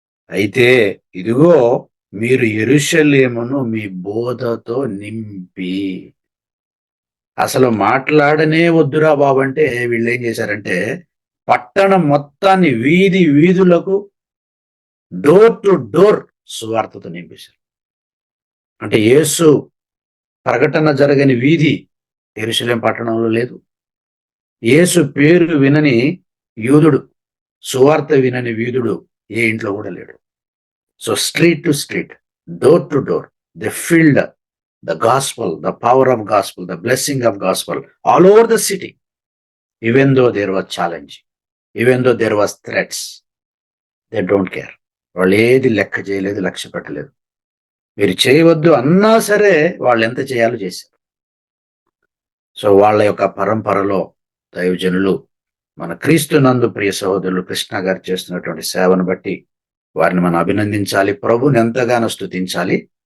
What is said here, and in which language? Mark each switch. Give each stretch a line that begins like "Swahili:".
Telugu: అయితే ఇదిగో మీరు యెరూషలేమును మీ బోధతో నింపి, అసలు మాట్లాడనే వద్దురా బాబు అంటే వీళ్ళు ఏం చేశారంటే, పట్టణం మొత్తాన్ని వీధి వీధులకు
English: door to door
Telugu: సువార్తతో నింపేశారు. అంటే యేసు ప్రకటన జరగని వీధి యెరూషలేం పట్టణంలో లేదు. యేసు పేరు వినని యూదుడు, సువార్త వినని వీధుడు ఏ ఇంట్లో కూడా లేడు.
English: So street to street, door to door, they filled the gospel, the power of gospel, the blessing of gospel all over the city. Even though there was challenge, even though there was threats, they don't care.
Telugu: వాళ్ళు ఏది లెక్క చేయలేదు, లక్ష్య పెట్టలేదు. మీరు చేయవద్దు అన్నా సరే వాళ్ళు ఎంత చేయాలో చేశారు. సో వాళ్ళ యొక్క పరంపరలో దైవజనులు మన క్రీస్తు నందు ప్రియ సహోదరులు కృష్ణ గారు చేస్తున్నటువంటి సేవను బట్టి వారిని మనం అభినందించాలి, ప్రభుని ఎంతగానో స్తుతించాలి.